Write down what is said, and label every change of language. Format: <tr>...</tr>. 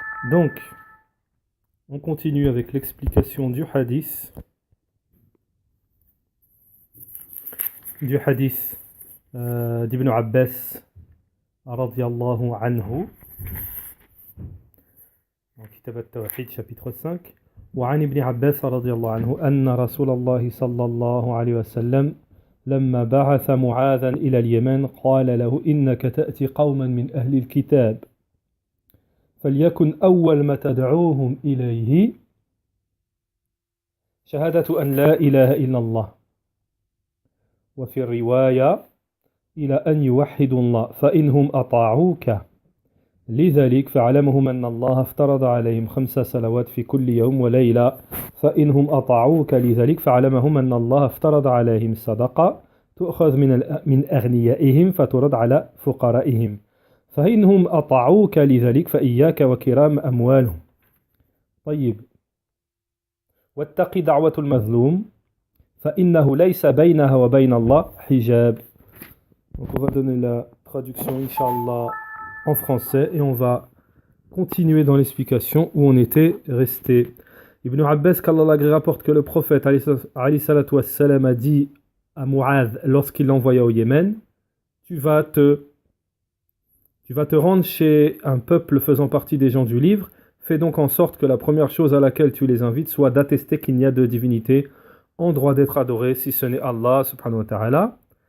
<fr>Donc, on continue avec l'explication du hadith d'Ibn Abbas radiyallahu anhu dans Kitab al-Tawhid chapitre 5.</fr> <ar>وعن ابن عباس رضي الله عنه أن رسول الله صلى الله عليه وسلم لما بعث معاذا إلى اليمن قال له إنك تأتي قوما من أهل الكتاب فليكن أول ما تدعوهم إليه شهادة أن لا إله إلا الله وفي الرواية إلى أن يوحدوا الله فإنهم أطاعوك لذلك فاعلمهم أن الله افترض عليهم 5 صلوات في كل يوم وليلة فإنهم أطاعوك لذلك فاعلمهم أن الله افترض عليهم الصدقة تؤخذ من أغنيائهم فترد على فقرائهم فإنهم أطاعوك لذلك فإياك وكرام أموالهم. طيب. واتق دعوة المظلوم فإنه ليس بينها وبين الله حجاب.</ar> <fr>Donc on va donner la traduction Inch'Allah en français et on va continuer dans l'explication où on était resté. Ibn Abbas qu'Allah l'agrée rapporte que le prophète alayhi salatu wassalam a dit à Mu'adh lorsqu'il l'envoya au Yémen, tu vas te rendre chez un peuple faisant partie des gens du livre, fais donc en sorte que la première chose à laquelle tu les invites soit d'attester qu'il n'y a de divinité en droit d'être adoré si ce n'est Allah subhanahu wa ta'ala.</fr>